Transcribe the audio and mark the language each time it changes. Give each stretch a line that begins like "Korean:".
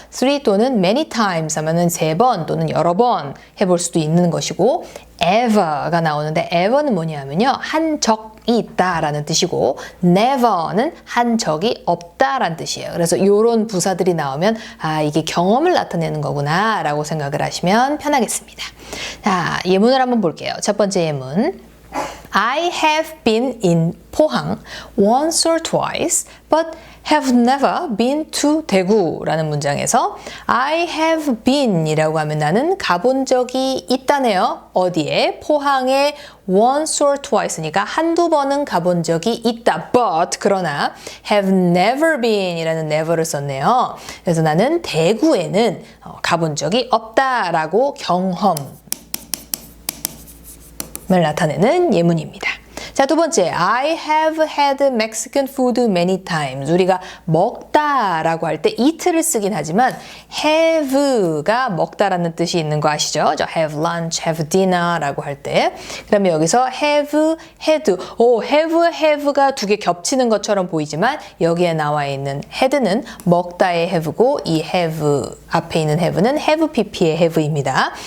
Korean: three 또는
English: many times
Korean: 하면은 세 번 또는 여러 번 해볼 수도 있는 것이고 ever가 나오는데 ever는 뭐냐면요. 한 적이 있다라는 뜻이고 never는 한 적이 없다라는 뜻이에요. 그래서 이런 부사들이 나오면 아, 이게 경험을 나타내는 거구나 라고 생각을 하시면 편하겠습니다. 자, 예문을 한번 볼게요. 첫 번째 예문.
English: I have been in 포항 once or twice, but have never been to
Korean: 대구라는 문장에서
English: I have been
Korean: 이라고 하면 나는 가본 적이 있다네요. 어디에? 포항에
English: once or twice
Korean: 니까 한두 번은 가본 적이 있다. But 그러나
English: have never been
Korean: 이라는 never를 썼네요. 그래서 나는 대구에는 가본 적이 없다라고 경험 을 나타내는 예문입니다. 자, 두 번째,
English: I have had Mexican food many times.
Korean: 우리가 먹다라고 할 때 eat를 쓰긴 하지만 have가 먹다라는 뜻이 있는 거 아시죠? 저
English: have lunch, have dinner
Korean: 라고 할 때. 그러면 여기서 have, had, have가 두 개 겹치는 것처럼 보이지만 여기에 나와 있는 had는 먹다의 have고 이 have 앞에 있는 have는 have pp의 have입니다.